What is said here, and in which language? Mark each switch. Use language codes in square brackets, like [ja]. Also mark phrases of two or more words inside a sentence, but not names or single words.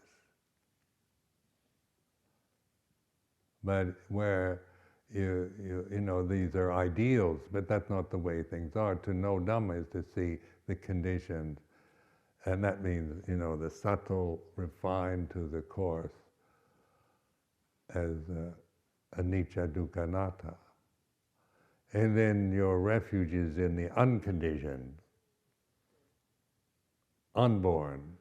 [en] But where these are ideals, but that's not the way things are. To know Dhamma is to see the conditioned, and that means, the subtle, refined to the coarse, as [pi] anicca, dukkha, anatta. [en] And then your refuge is in the unconditioned, unborn.